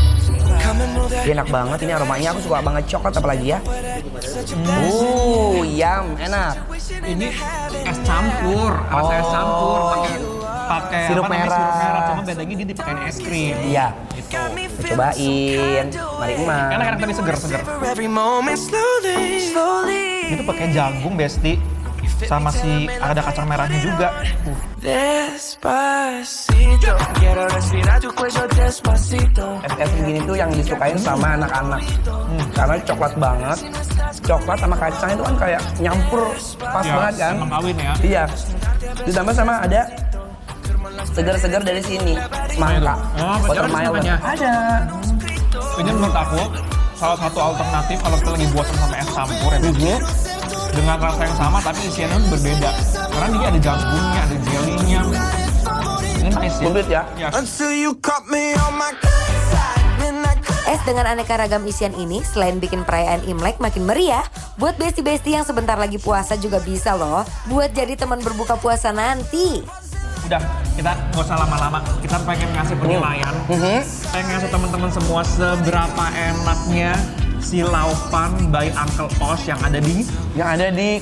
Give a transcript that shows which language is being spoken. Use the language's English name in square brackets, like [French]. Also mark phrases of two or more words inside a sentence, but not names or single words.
[Indonesian] Dia enak banget, ini aromanya aku suka banget coklat apalagi ya. Yum, enak. Ini es campur, rasa es campur pakai Sirup apa namanya, merah. sirup merah. Cuma bedanya dia dipakein es krim. Iya, Gitu. cobain. Mari emak. Enak-enak tadi seger-seger. [English] For every moment, slowly, slowly. [Indonesian] Itu pakai jagung besti sama si ada kacang merahnya juga. [Spanish] Despacito, quiero respirar tu cuello despacito. [Indonesian] Es begini tuh yang disukain sama anak-anak. Karena coklat banget. Coklat sama kacang itu kan kayak nyampur pas banget kan. Emang kawin ya. Iya. Ditambah sama ada segar-segar dari sini. Semangka. Oh, pacaran Watermelon. semangkanya? Ada. Ini menurut aku salah satu alternatif kalau kita lagi bosan sama es campur ya. Dengan rasa yang sama tapi isiannya berbeda. Karena dia ada jagungnya, ada jelly-nya. Ini nice ya. Komplit ya. Yes. [English] Until you caught me on my good side, midnight. [Indonesian] Es dengan aneka ragam isian ini selain bikin perayaan Imlek makin meriah, buat besti-besti yang sebentar lagi puasa juga bisa loh buat jadi teman berbuka puasa nanti. Udah, kita nggak usah lama-lama. Kita pengen ngasih penilaian. Pengen ngasih teman-teman semua seberapa enaknya si Laupan by Uncle Osh yang ada di